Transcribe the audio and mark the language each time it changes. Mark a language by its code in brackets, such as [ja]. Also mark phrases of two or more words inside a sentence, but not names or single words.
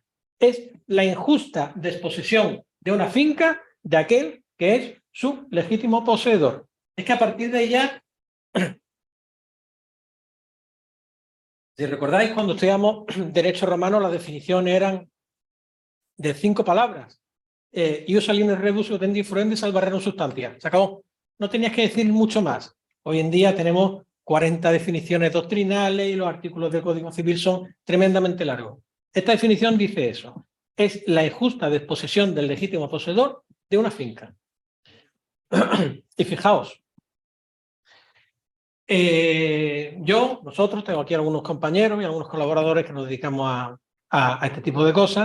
[es] Es la injusta desposesión de una finca de aquel que es su legítimo poseedor. Es que a partir de ella, si recordáis, cuando estudiamos derecho romano, las definiciones eran de 5 palabras. [la] Ius alienus rebus utendi fruendi salvarrerum substantia. [es] Se acabó. No tenías que decir mucho más. Hoy en día tenemos 40 definiciones doctrinales y los artículos del Código Civil son tremendamente largos. Esta definición dice eso: es la injusta desposesión del legítimo poseedor de una finca. Y fijaos, nosotros, tengo aquí algunos compañeros y algunos colaboradores que nos dedicamos a este tipo de cosas.